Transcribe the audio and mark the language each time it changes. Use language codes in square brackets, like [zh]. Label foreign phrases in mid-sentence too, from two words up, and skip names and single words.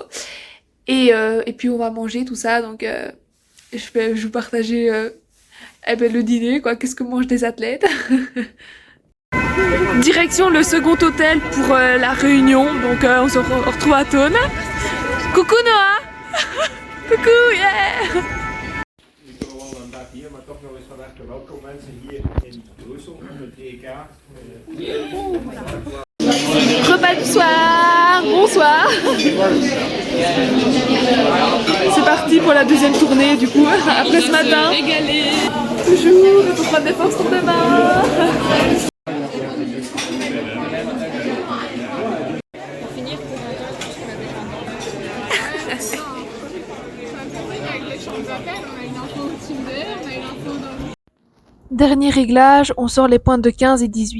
[fr] Et puis on va manger tout ça, donc je vais vous partager le dîner, quoi, qu'est-ce que mangent les athlètes. Direction le second hôtel pour la réunion, donc on se retrouve à Thônes. Coucou Noah. Coucou, yeah! [nl] Ik wil wel een dag hier, maar toch nog eens van harte welkom mensen hier in Brussel op het EK. [fr] Repas du soir, bonsoir. C'est parti pour la deuxième tournée du coup, après ce matin. Toujours, il faut prendre des forces pour demain. Dernier réglage, on sort les pointes de 15 et 18.